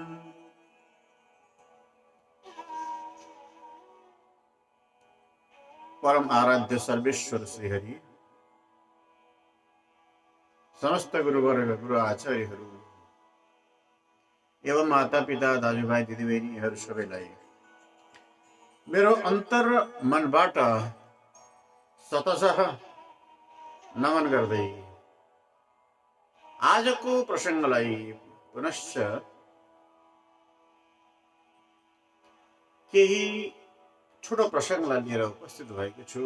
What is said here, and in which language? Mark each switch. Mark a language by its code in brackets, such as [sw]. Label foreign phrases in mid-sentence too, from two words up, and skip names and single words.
[ne] परम आराध्य सर्वेश्वर श्रीहरि, समस्त गुरुवर्ग गुरु आचार्यहरू एवं माता पिता दाजुभाइ दिदीबहिनीहरू सबैलाई मेरो अन्तर मनबाट शतशः नमन गर्दै आजको प्रसङ्गलाई पुनश्च केही छोटो प्रसङ्गलाई लिएर उपस्थित भएको छु।